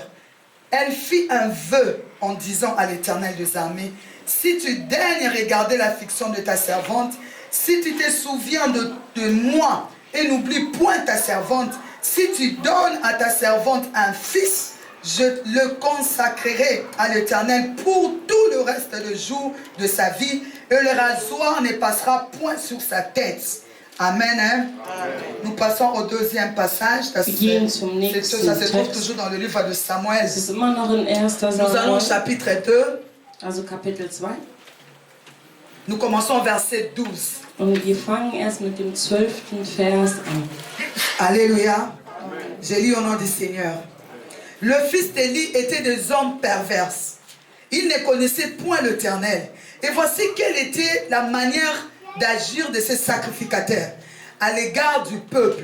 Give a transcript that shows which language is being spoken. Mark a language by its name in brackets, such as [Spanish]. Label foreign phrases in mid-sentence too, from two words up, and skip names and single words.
[French] Elle fit un vœu en disant à l'Éternel des armées, si tu daignes regarder l'affliction de ta servante, si tu te souviens de moi et n'oublie point ta servante, si tu donnes à ta servante un fils, je le consacrerai à l'Éternel pour tout le reste des jours de sa vie, et le rasoir ne passera point sur sa tête. Amen. Hein? Amen. Nous passons au deuxième passage. Ça se trouve toujours dans le livre de Samuel. Nous allons au chapitre 2. [German] Also Kapitel 2. [French] Nous commençons au verset 12. [German] Und wir fangen erst mit dem 12. Vers an. [French] Alléluia. J'ai lu au nom du Seigneur. Le fils d'Élie était des hommes pervers. Il ne connaissait point l'Éternel. Et voici quelle était la manière d'agir de ces sacrificateurs à l'égard du peuple.